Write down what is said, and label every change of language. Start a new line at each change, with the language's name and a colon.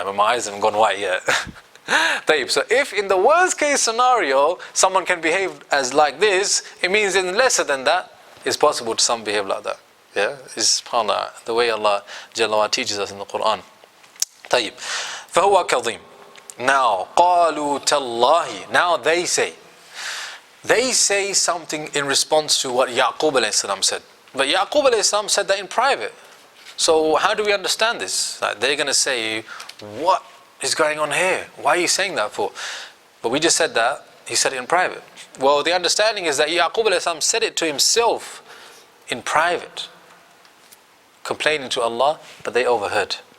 English: My eyes haven't gone white yet. So if in the worst case scenario someone can behave as like this, it means in lesser than that, it's possible to some behave like that. Yeah, it's subhanAllah, the way Allah Jalla wa teaches us in the Quran.
Arabic: طيب. فهو كظيم. Now, قالوا تالله.
English: Now they say something in response to what Yaqub alayhi salam said. But Yaqub alayhi salam said that in private. So how do we understand this? Like they're going to say, what is going on here? Why are you saying that for? But we just said that he said it in private. Well, the understanding is that Yaqub alayhi salam said it to himself in private, complaining to Allah, but they overheard.